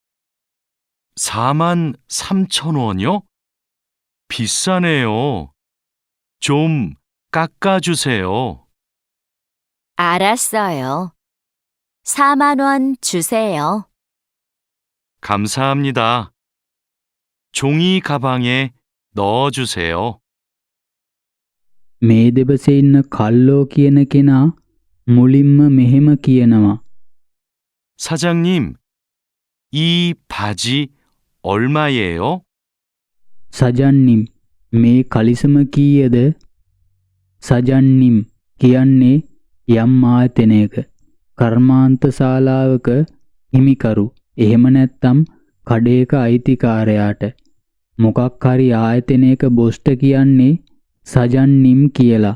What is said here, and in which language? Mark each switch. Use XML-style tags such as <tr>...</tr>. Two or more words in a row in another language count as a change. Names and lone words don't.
<ko>43,000원이요? 비싸네요. 좀 깎아주세요. 알았어요. 4만 원 주세요. 감사합니다. 종이 가방에 넣어주세요.</ko> <si>මේ දෙබසේ ඉන්න කල්ලෝ කියන කෙනා මුලින්ම මෙහෙම කියනවා.</si> <ko>사장님, 이 바지 얼마예요?</ko> <si>සජන්නිම් මේ කලිසම කීයද? සජන්නිම් කියන්නේ යම් ආයතනයක කර්මාන්ත ශාලාවක හිමිකරු එහෙම නැත්නම් කඩේක අයිතිකාරයාට මොකක් හරි ආයතනයක බොස්ට කියන්නේ සජන්නිම් කියලා.</si>